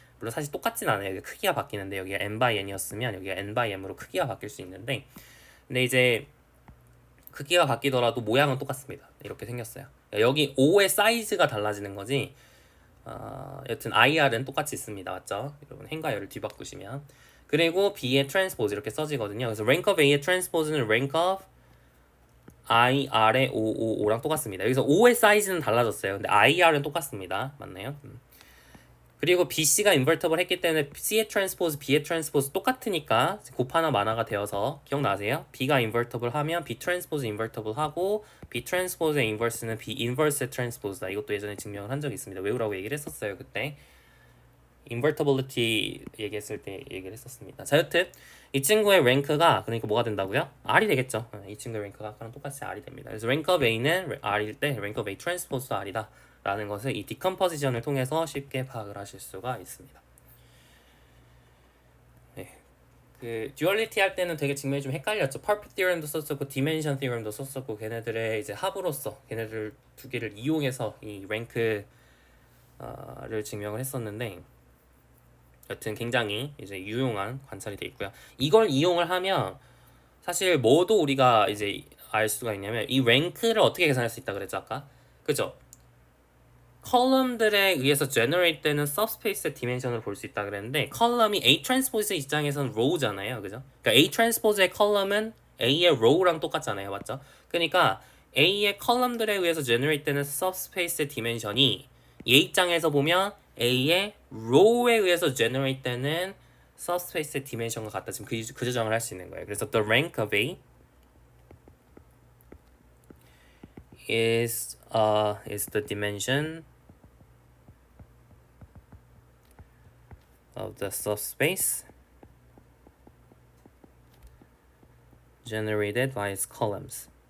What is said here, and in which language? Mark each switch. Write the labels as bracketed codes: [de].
[ko] 물론 사실 똑같진 않아요. 여기 크기가 바뀌는데 여기가 n by n이었으면 여기가 n by m으로 크기가 바뀔 수 있는데 근데 이제 크기가 바뀌더라도 모양은 똑같습니다. 이렇게 생겼어요. 여기 O의 사이즈가 달라지는 거지. 여튼 IR은 똑같이 있습니다. 맞죠? 여러분 행과 열을 뒤바꾸시면. 그리고 B의 transpose 이렇게 써지거든요. 그래서 rank of A의 transpose는 rank of IR의 OOO랑 똑같습니다. 여기서 O의 사이즈는 달라졌어요. 근데 IR은 똑같습니다. 맞나요? 그리고 BC가 invertible 했기 때문에 C의 transpose, B의 transpose 똑같으니까 곱하나 마나가 되어서 기억나세요? B가 invertible 하면 B transpose invertible 하고 B transpose의 inverse는 B inverse transpose다. 이것도 예전에 증명을 한 적이 있습니다. 외우라고 얘기를 했었어요. 그때 invertibility 얘기했을 때 얘기를 했었습니다. 자, 여튼 이 친구의 랭크가 그러니까 뭐가 된다고요? R이 되겠죠. 이 친구의 랭크가 아까랑 똑같이 R이 됩니다. 그래서 rank of A 는 R일 때 rank of A transpose 도 R이다. 라는 것을 이 디컴포지션을 통해서 쉽게 파악을 하실 수가 있습니다. 네. 그 듀얼리티 할 때는 되게 증명이 좀 헷갈렸죠. 퍼펙트 티어럼도 썼었고 디멘션 티어럼도 썼었고 걔네들의 이제 합으로서 걔네들 두 개를 이용해서 이 랭크를 증명을 했었는데 여튼 굉장히 이제 유용한 관찰이 돼 있고요. 이걸 이용을 하면 사실 뭐도 우리가 이제 알 수가 있냐면 이 랭크를 어떻게 계산할 수 있다 그랬죠 아까? 그죠? 컬럼들에 의해서 generate 되는 subspace의 디멘션을 볼 수 있다 그랬는데 컬럼이 A transpose 입장에서는 row잖아요. 그죠? 그러니까 A transpose의 컬럼은 A의 row랑 똑같잖아요. 맞죠? 그러니까 A의 컬럼들에 의해서 generate 되는 subspace의 디멘션이 얘 입장에서 보면 A의 row에 의해서 generate 되는 subspace의 디멘션과 같다. 지금 그 조정을 할 수 있는 거예요. 그래서 [en] the rank of A is the dimension of the subspace generated by its columns.